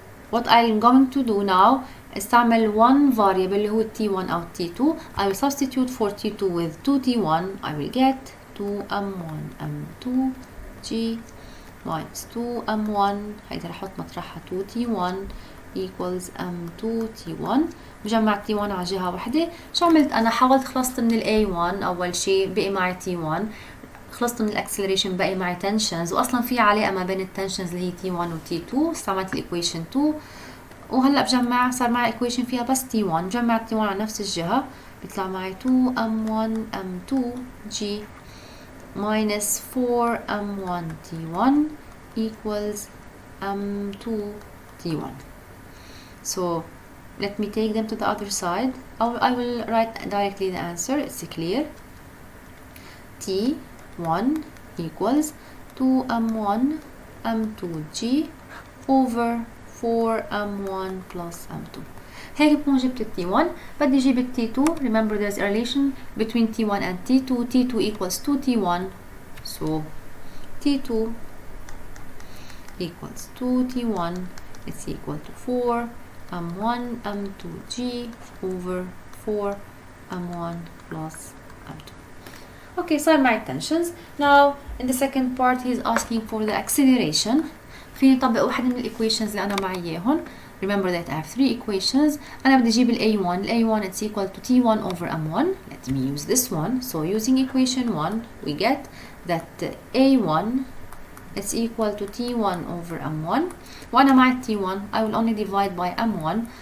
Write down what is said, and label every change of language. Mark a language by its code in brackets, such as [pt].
[en] What I'm going to do now is [ar] استعمل [en] one variable [ar] اللي هو t1 أو t2. [en] I will substitute for t2 with 2t1. I will get 2m1 m2 g minus 2m1 [ar] هيدا رح أحط مطرحها [en] 2t1 equals m2 t1. [ar] جمعت t1 على جهة واحدة. شو عملت أنا؟ حاولت خلصت من ال a1 أول شيء بقي معي t1. خلصت من الاكسلريشن بقي معي tensions وأصلا في علاقة ما بين التنشنز اللي هي t1 و t2. استعملت الايكويشن 2 وهلا بجمع صار معي equation فيها بس t1. جمعت t1 على نفس الجهة بيطلع معي 2m1 m2 g [en] minus [ar] 4m1 t1 equals m2 t1. [en] So let me take them to the other side. I will write directly the answer. It's clear. T1 equals 2m1 m2g over 4m1 plus m2. [ar] هيك بكون جبت ال T1. بدي اجيب ال T2. [en] Remember there's a relation between T1 and T2. T2 equals 2T1. So T2 equals 2T1. It's equal to 4m1 m2g over 4m1 plus m2. Okay, so my tensions. Now in the second part he's asking for the acceleration. [ar] فيني نطبق واحد من الايكويشنز اللي انا معي اياهم. [en] Remember that I have three equations. [ar] أنا بدي أجيب ال A1. [en] ال A1 it's equal to T1 over M1. Let me use this one. So using equation 1 we get that A1 is equal to T1 over M1. [ar] وأنا مع T1 [en] I will only divide by M1.